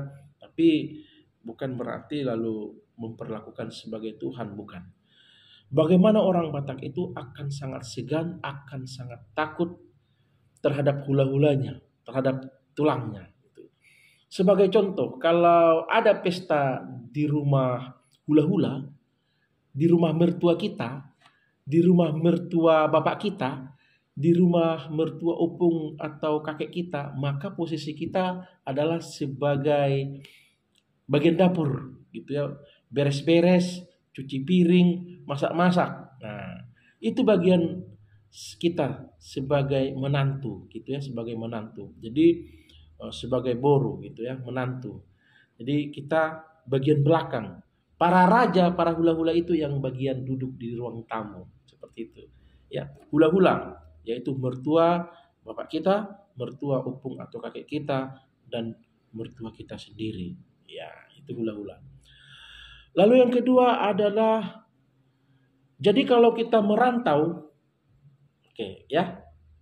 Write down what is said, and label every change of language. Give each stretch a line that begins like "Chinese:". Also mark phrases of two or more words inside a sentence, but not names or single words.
Indonesian: Tapi bukan berarti lalu memperlakukan sebagai Tuhan, bukan. Bagaimana orang Batak itu akan sangat segan, akan sangat takut terhadap hula-hulanya, terhadap tulangnya. Gitu. Sebagai contoh, kalau ada pesta di rumah hula-hula, di rumah mertua kita, di rumah mertua bapak kita, di rumah mertua opung atau kakek kita, maka posisi kita adalah sebagai bagian dapur, gitu ya, beres-beres, cuci piring, masak-masak. Nah, itu bagian kita sebagai menantu, gitu ya, sebagai menantu. Jadi sebagai boru, gitu ya, menantu. Jadi kita bagian belakang. Para raja, para hula-hula itu yang bagian duduk di ruang tamu, seperti itu. Ya, hula-hula yaitu mertua bapak kita, mertua opung atau kakek kita, dan mertua kita sendiri. Ya, itu hula-hula. Lalu yang kedua adalah, jadi kalau kita merantau, oke ya.